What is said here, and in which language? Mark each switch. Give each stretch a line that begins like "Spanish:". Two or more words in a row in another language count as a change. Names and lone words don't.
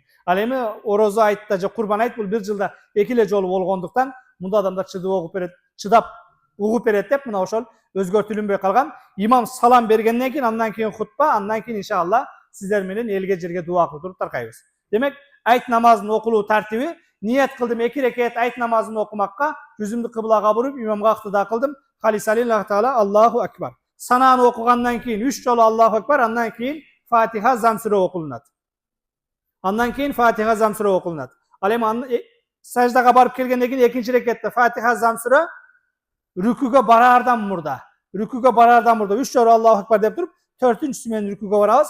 Kyrgyz: Ал эми орозо айтта же курбан айт бул 1 жылда 2 эле жолу болгондуктан, мында адамдар чыдап угуп берет деп мына ошол өзгөртүлүнбөй калган. Имам салам бергенден кийин, андан кийин хутба, андан кийин иншалла сиздер менен элге жерге дуа кылып туруп таркайбыз. Демек, айт намазынын окулуу тартиби: ниет кылдым 2 рекет айт намазын окумакка, жүзүмдү кыблага буруп, имамга ыктыда кылдым.
Arabic: خالصا لله تعالى الله أكبر.
Kyrgyz: Сананы окугандан кийин 3 жолу
Arabic: الله أكبر,
Kyrgyz: андан кийин Фатиха Зам сүрө окулунат. Андан кийин Фатиха Зам сүрө окулунат. Ал эми саждага барып келгенден кийин экинчи рекетте Фатиха Зам сүрө, рүкүгө бараардан мурда 3 жолу
Arabic: الله أكبر
Kyrgyz: деп туруп, 4-чүсү менен рүкүгө барабыз.